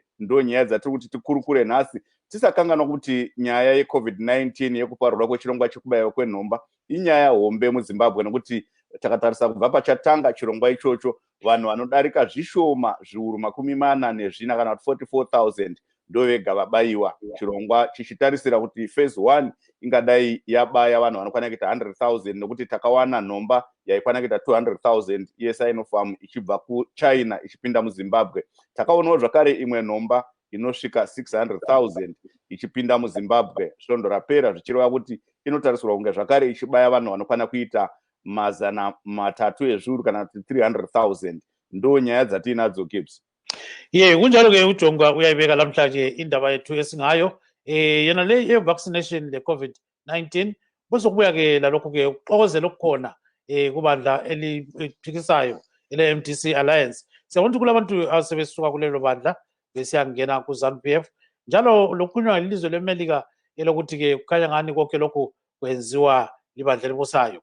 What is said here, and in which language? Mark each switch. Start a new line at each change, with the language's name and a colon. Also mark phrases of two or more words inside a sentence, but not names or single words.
Shona: Ndo nyaya dzatiri kuti tikurukure nhasi, tisakanganwa kuti nyaya yeCovid-19 yekuparurwa kwechirongwa chekubayiwa kwenhomba inyaya hombe muZimbabwe, nekuti takatarisa kubva pachatanga chirongwa ichocho vanhu vanodarika zvishoma zviuru 44 kana 44,000 ndo vega vabayiwa, chirongwa chichitarisira kuti phase 1 ingadai yabaya vanhu vanokwana kuita 100,000 nekuti takawana nhomba yaikwana kuita 200,000 yeSinopharm ichibva kuChina ichipinda muZimbabwe. Takaonawo zvakare imwe nhomba inosvika 600,000 ichipinda muZimbabwe. Svondo rapera zvichireva kuti inotarisirwa kunge zvakare ichibaya vanhu vanokwana kuita 300 ezviuru kana 300,000. Ndo nyaya dzatinadzo Gibbs.
North Ndebele: Kunjalo ke uJonga uyayibeka lamhlanje indaba yethu esingayo yena le vaccination le COVID-19 bese kubuya ke lalokho ke uxokozela okukhona kubandla eliphikisayo eleMDC Alliance. Siyabona ukuthi kulabantu asebesuka kulelo bandla besiyangena kuZANU-PF njalo lokukhulunywa ilizwe leMelika elokuthi ke kukhanya ngani konke lokho kwenziwa libandla elibusayo.